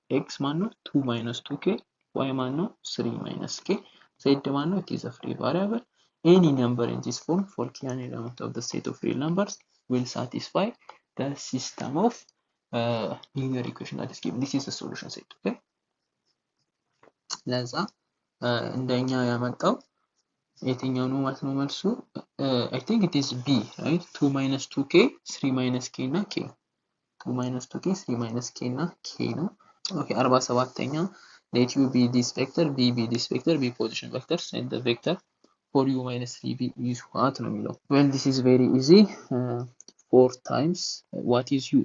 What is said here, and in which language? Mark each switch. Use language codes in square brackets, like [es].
[en] X mano 2 minus 2k, y mano 3 minus k, z mano it is a free variable. Any number in this form for k an element of the set of real numbers will satisfy the system of linear equation that is given. This is the solution set. [am] Okay, ለዛ እንደኛ ያመጣው የትኛው ነው ማለት ነው መልሱ? [en] I think it is B, right? 2 minus 2k, 3 minus k እና k. 2 minus 2k, 3 minus k እና k [am] ነው። [en] Okay, 47ኛ let u be this vector, b be this vector, b position vectors, and the vector for u minus 3b is what [am] ነው የሚለው? [en] Well, this is very easy. 4 times what is u?